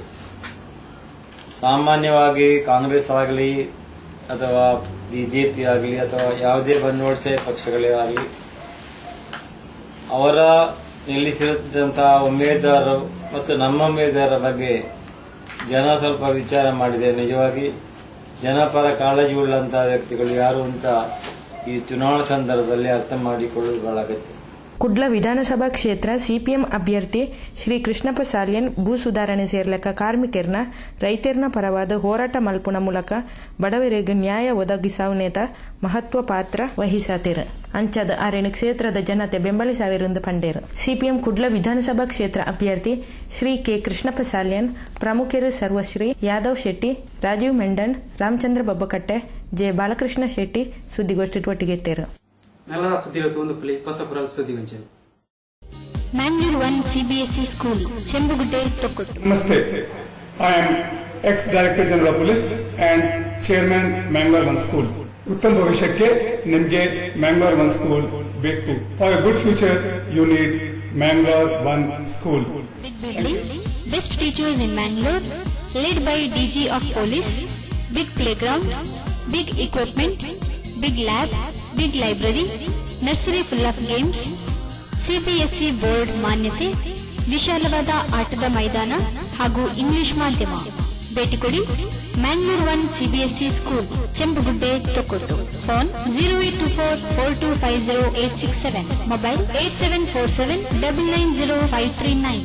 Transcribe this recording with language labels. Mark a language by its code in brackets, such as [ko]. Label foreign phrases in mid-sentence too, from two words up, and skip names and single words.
[kn] ಸಾಮಾನ್ಯವಾಗಿ ಕಾಂಗ್ರೆಸ್ ಆಗಲಿ ಅಥವಾ ಬಿಜೆಪಿ ಆಗಲಿ ಅಥವಾ ಯಾವುದೇ ಬಂಡವಾಳಶಾಹಿ ಪಕ್ಷಗಳೇ ಆಗಲಿ ಅವರ ನಿಲ್ಲಿಸಿದಂತಹ ಉಮೇದುವಾರರು ಮತ್ತು ನಮ್ಮ ಉಮೇದುವಾರರ ಬಗ್ಗೆ ಜನ ಸ್ವಲ್ಪ ವಿಚಾರ ಮಾಡಿದೆ. ನಿಜವಾಗಿ ಜನಪರ ಕಾಳಜಿ ಉಳ್ಳಂತಹ ವ್ಯಕ್ತಿಗಳು ಯಾರು ಅಂತ ಈ ಚುನಾವಣಾ ಸಂದರ್ಭದಲ್ಲಿ ಅರ್ಥ ಮಾಡಿಕೊಳ್ಳುವುದು ಬಹಳ ಅಗತ್ಯ. [tcy] ಕುಡ್ಲ ವಿಧಾನಸಭಾ ಕ್ಷೇತ್ರ ಸಿಪಿಎಂ ಅಭ್ಯರ್ಥಿ ಶ್ರೀ ಕೃಷ್ಣಪ್ಪ ಸಾಲ್ಯನ್ ಭೂ ಸುಧಾರಣೆ ಸೇರ್ಲಕ ಕಾರ್ಮಿಕರನ್ನ ರೈತರನ್ನ ಪರವಾದ ಹೋರಾಟ ಮಲ್ಪುನ ಮೂಲಕ ಬಡವರಿಗೆ ನ್ಯಾಯ ಒದಗಿಸುವನೇತ ಮಹತ್ವ ಪಾತ್ರ ವಹಿಸಾತಿರು. ಅಂಚದ ಅರೆನು ಕ್ಷೇತ್ರದ ಜನತೆ ಬೆಂಬಲಿಸಾವಿರುಂದು ಪಂಡೇರು. ಸಿಪಿಎಂ ಕುಡ್ಲ ವಿಧಾನಸಭಾ ಕ್ಷೇತ್ರ ಅಭ್ಯರ್ಥಿ ಶ್ರೀ ಕೆ ಕೃಷ್ಣಪ್ಪ ಸಾಲ್ಯನ್ ಪ್ರಮುಖರು ಸರ್ವಶ್ರೀ ಯಾದವ್ ಶೆಟ್ಟಿ, ರಾಜೀವ್ ಮೆಂಡನ್, ರಾಮಚಂದ್ರ ಬಬ್ಬಕಟ್ಟೆ, ಜೆ ಬಾಲಕೃಷ್ಣ ಶೆಟ್ಟಿ ಸುದ್ದಿಗೋಷ್ಠಿ ಒಟ್ಟಿಗೆತ್ತೇರು. [en] Mangalore 1 CBSE School, Chembugudde, Tokkottu. Namaste. I am ex-Director General of Police and Chairman Mangalore 1 School. [kn] ಉತ್ತಮ ಭವಿಷ್ಯಕ್ಕೆ ನಿಮಗೆ Mangalore 1 School ಬೇಕು. [en] For a good future, you need Mangalore 1 School. Big building, best teachers in Mangalore, led by DG of Police, big playground, big equipment, big lab, big library, nursery full of games, [kn] CBSE ಬೋರ್ಡ್ ಮಾನ್ಯತೆ, ವಿಶಾಲವಾದ ಆಟದ ಮೈದಾನ ಹಾಗೂ ಇಂಗ್ಲಿಷ್ ಮಾಧ್ಯಮ. ಭೇಟಿ ಕೊಡಿ ಮ್ಯಾಂಗ್ಳೂರ್ 1 CBSE ಸ್ಕೂಲ್, ಚೆಂಬುಗುಡ್ಡೆ, ತೊಕ್ಕೊಟ್ಟು. ಫೋನ್ 0824250867, ಮೊಬೈಲ್ 8747990539.